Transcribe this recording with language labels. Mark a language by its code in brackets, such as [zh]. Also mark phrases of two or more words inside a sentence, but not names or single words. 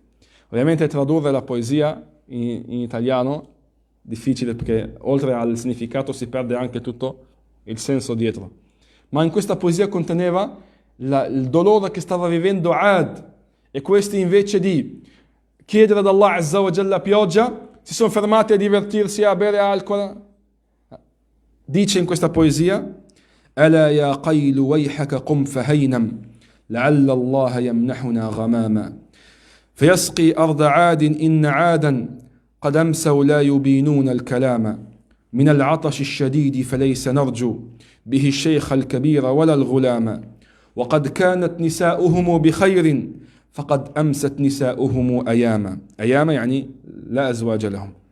[it] Ovviamente tradurre la poesia in italiano difficile, perché oltre al significato si perde anche tutto il senso dietro. Ma in questa poesia conteneva il dolore che stava vivendo Ad, e questi invece di chiedere ad Allah [ar] عز وجل [it] pioggia si sono fermati a divertirsi, a bere alcol. Dice in questa poesia: [ar] ألا يا قيل ويحك قم فهينم لعل الله يمنحنا غماما فيسقي أرض عاد إن عادا قد أمسوا لا يبينون الكلام من العطش الشديد فليس نرجو به الشيخ الكبير ولا الغلام وقد كانت نساؤهم بخير فقد أمست نساؤهم أياما يعني لا أزواج لهم